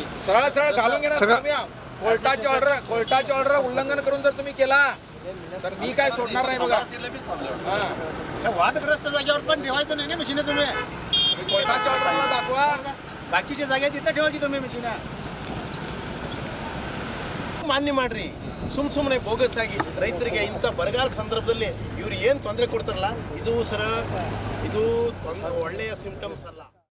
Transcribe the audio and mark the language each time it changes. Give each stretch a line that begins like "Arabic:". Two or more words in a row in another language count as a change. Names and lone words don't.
Marathi: सरळ घालून घेणार तुम्ही। कोर्टाची ऑर्डर उल्लंघन करून जर तुम्ही केला तर मी काय सोडणार नाही बघा। वादग्रस्त जागेवर पण ठेवायचं नाही ना मशीन, तुम्ही कोर्टाच्या ऑर्डरला दाखवा, बाकीच्या जागा तिथं ठेवा की तुम्ही मशीन।
Kannada: ಮಾನ್ಯ ಮಾಡ್ರಿ, ಸುಮ್ಮನೆ ಬೋಗಸ್ ಆಗಿ ರೈತರಿಗೆ ಇಂಥ ಬರಗಾಲ ಸಂದರ್ಭದಲ್ಲಿ ಇವ್ರು ಏನು ತೊಂದರೆ ಕೊಡ್ತಾರಲ್ಲ ಇದು ಒಳ್ಳೆಯ ಸಿಂಪ್ಟಮ್ಸ್ ಅಲ್ಲ।